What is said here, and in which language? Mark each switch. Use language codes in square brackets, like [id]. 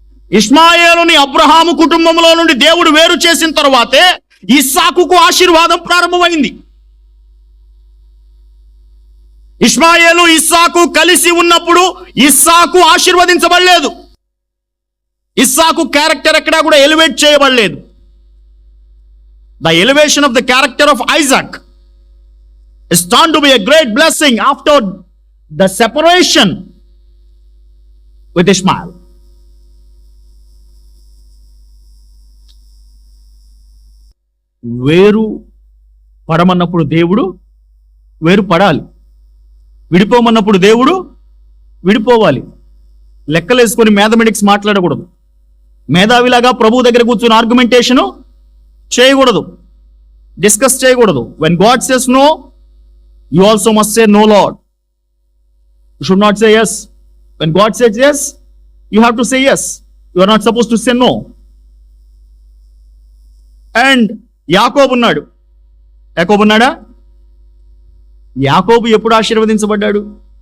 [te] ఇష్మాయేలుని అబ్రహాము కుటుంబంలో నుండి దేవుడు వేరు చేసిన తర్వాతే ఇస్సాకుకు ఆశీర్వాదం ప్రారంభమైంది. ఇష్మాయేలు ఇస్సాకు కలిసి ఉన్నప్పుడు ఇస్సాకు ఆశీర్వదించబడలేదు. ఇస్సాకు క్యారెక్టర్ ఎక్కడా కూడా ఎలివేట్ చేయబడలేదు. [en] The elevation of the character of Isaac is turned to be a great blessing after the separation with Ishmael. [te] వేరు పడమన్నప్పుడు దేవుడు వేరు పడాలి, విడిపోమన్నప్పుడు దేవుడు విడిపోవాలి. లెక్కలేసుకొని మ్యాథమెటిక్స్ మాట్లాడకూడదు. మేధావిలాగా ప్రభు దగ్గర కూర్చొని ఆర్గ్యుమెంటేషను చేయకూడదు, డిస్కస్ చేయకూడదు. [en] when God says no, you also must say no, Lord. You should not say yes. When God says yes, you have to say yes. You are not supposed to say no. [te] And యాకోబు ఉన్నాడు. యాకోబు ఉన్నాడా? యాకోబు ఎప్పుడు ఆశీర్వదించబడ్డాడు?